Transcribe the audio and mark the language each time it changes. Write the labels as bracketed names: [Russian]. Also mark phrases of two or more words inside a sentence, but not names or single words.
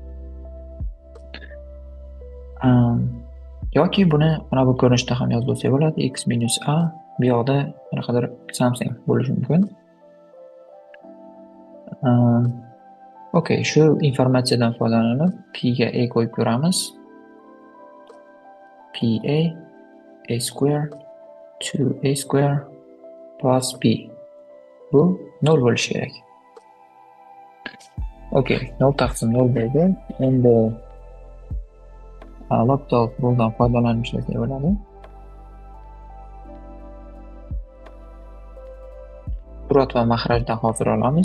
[Uzbek] Yoki buni mana bu ko'rinishda ham yozib olsak bo'ladi. X minus a bu yoqda qanaqadir something bo'lishi mumkin. Okay, shu informatsiyadan foydalanib p ga a qo'yib ko'ramiz. [English] Pa a square 2a square plus b. [Uzbek] Bu 0 bo'lishi kerak. Okay, 0 taqsim 0 bo'ldi. Endi laptop bundan foydalanib ishlasak bo'ladi. Surat va mahrajdan hozir olamiz.